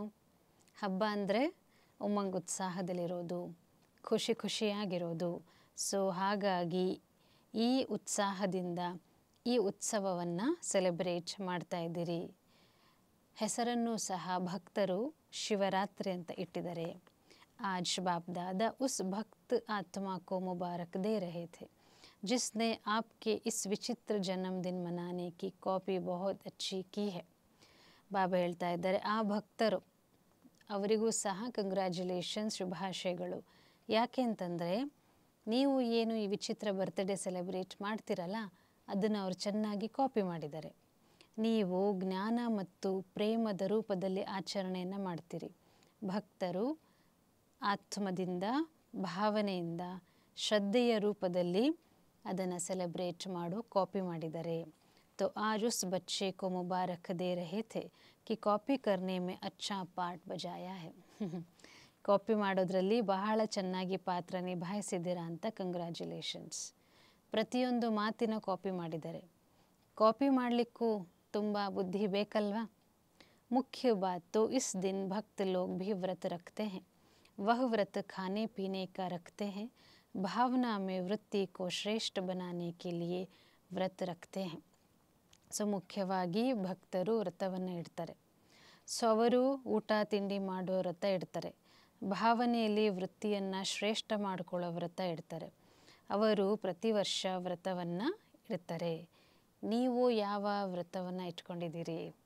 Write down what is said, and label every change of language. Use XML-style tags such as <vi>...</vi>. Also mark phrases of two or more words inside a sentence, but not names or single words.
<kn>ಹಬ್ಬ ಅಂದರೆ ಉಮಂಗ್, ಉತ್ಸಾಹದಲ್ಲಿರೋದು, ಖುಷಿಯಾಗಿರೋದು. ಸೊ ಹಾಗಾಗಿ ಈ ಉತ್ಸಾಹದಿಂದ ಈ ಉತ್ಸವವನ್ನು ಸೆಲೆಬ್ರೇಟ್ ಮಾಡ್ತಾ ಇದ್ದೀರಿ. ಹೆಸರನ್ನು ಸಹ ಭಕ್ತರು ಶಿವರಾತ್ರಿ ಅಂತ ಇಟ್ಟಿದ್ದಾರೆ.</kn> <hi>आज बाप दादा उस भक्त आत्मा को मुबारक दे रहे थे जिसने आपके इस विचित्र जन्मदिन मनाने की कॉपी बहुत अच्छी की है.</hi> <kn>ಬಾಬಾ ಹೇಳ್ತಾ ಇದ್ದಾರೆ, ಆ ಭಕ್ತರು ಅವರಿಗೂ ಸಹ ಕಂಗ್ರ್ಯಾಚುಲೇಷನ್ಸ್, ಶುಭಾಶಯಗಳು. ಯಾಕೆ ಅಂತಂದರೆ, ನೀವು ಏನು ಈ ವಿಚಿತ್ರ ಬರ್ತ್ಡೇ ಸೆಲೆಬ್ರೇಟ್ ಮಾಡ್ತಿರಲ್ಲ, ಅದನ್ನು ಅವರು ಚೆನ್ನಾಗಿ ಕಾಪಿ ಮಾಡಿದ್ದಾರೆ. ನೀವು ಜ್ಞಾನ ಮತ್ತು ಪ್ರೇಮದ ರೂಪದಲ್ಲಿ ಆಚರಣೆಯನ್ನು ಮಾಡ್ತೀರಿ. ಭಕ್ತರು ಆತ್ಮದಿಂದ, ಭಾವನೆಯಿಂದ, ಶ್ರದ್ಧೆಯ ರೂಪದಲ್ಲಿ ಅದನ್ನು ಸೆಲೆಬ್ರೇಟ್ ಮಾಡು ಕಾಪಿ ಮಾಡಿದ್ದಾರೆ.</kn> <hi>तो आज उस बच्चे को मुबारक दे रहे थे कि कॉपी करने में अच्छा पार्ट बजाया है.</hi> <kn>ಕಾಪಿ ಮಾಡೋದ್ರಲ್ಲಿ ಬಹಳ ಚೆನ್ನಾಗಿ ಪಾತ್ರ ನಿಭಾಯಿಸಿದ್ದೀರಾ ಅಂತ ಕಂಗ್ರ್ಯಾಚುಲೇಷನ್ಸ್. ಪ್ರತಿಯೊಂದು ಮಾತಿನ ಕಾಪಿ ಮಾಡಿದ್ದಾರೆ. ಕಾಪಿ ಮಾಡಲಿಕ್ಕೂ ತುಂಬ ಬುದ್ಧಿ ಬೇಕಲ್ವಾ?</kn> <hi>मुख्य बात तो इस दिन भक्त लोग भी व्रत रखते हैं. वह व्रत खाने पीने का रखते हैं. भावना में वृत्ति को श्रेष्ठ बनाने के लिए व्रत रखते हैं.</hi> <kn>ಸೊ ಮುಖ್ಯವಾಗಿ ಭಕ್ತರು ವ್ರತವನ್ನು ಇಡ್ತಾರೆ. ಸೊ ಅವರು ಊಟ ತಿಂಡಿ ಮಾಡೋ ವ್ರತ ಇಡ್ತಾರೆ. ಭಾವನೆಯಲ್ಲಿ ವೃತ್ತಿಯನ್ನು ಶ್ರೇಷ್ಠ ಮಾಡಿಕೊಳ್ಳೋ ವ್ರತ ಇಡ್ತಾರೆ. ಅವರು ಪ್ರತಿ ವರ್ಷ ವ್ರತವನ್ನು ಇಡ್ತಾರೆ. ನೀವು ಯಾವ ವ್ರತವನ್ನು ಇಟ್ಕೊಂಡಿದ್ದೀರಿ?</kn>